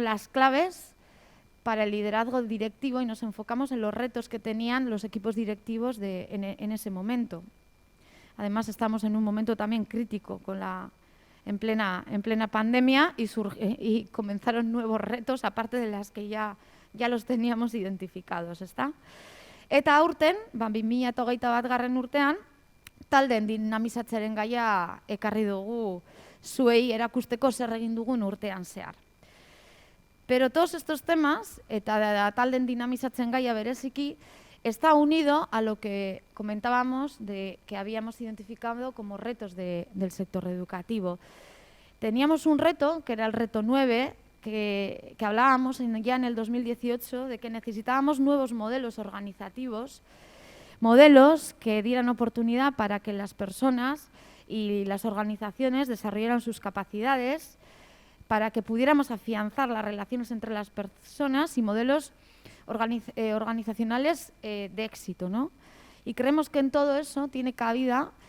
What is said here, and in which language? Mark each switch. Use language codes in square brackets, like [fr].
[es] Las claves para el liderazgo directivo y nos enfocamos en los retos que tenían los equipos directivos en ese momento. Además, estamos en un momento también crítico en plena pandemia y comenzaron nuevos retos, aparte de las que ya los teníamos identificados, ¿está? [eu] Eta aurten, 2021 urtean, taldeen dinamizatzearen gaia ekarri dugu zuei erakusteko zer egin dugun urtean zehar. [es] Pero todos estos temas, [eu] eta taldeen dinamizatzen gaia bereziki, [es] está unido a lo que comentábamos que habíamos identificado como retos del sector educativo. Teníamos un reto, que era el reto 9, que hablábamos ya en el 2018, de que necesitábamos nuevos modelos organizativos, modelos que dieran oportunidad para que las personas y las organizaciones desarrollaran sus capacidades, para que pudiéramos afianzar las relaciones entre las personas y modelos organizacionales de éxito, ¿no? Y creemos que en todo eso tiene cabida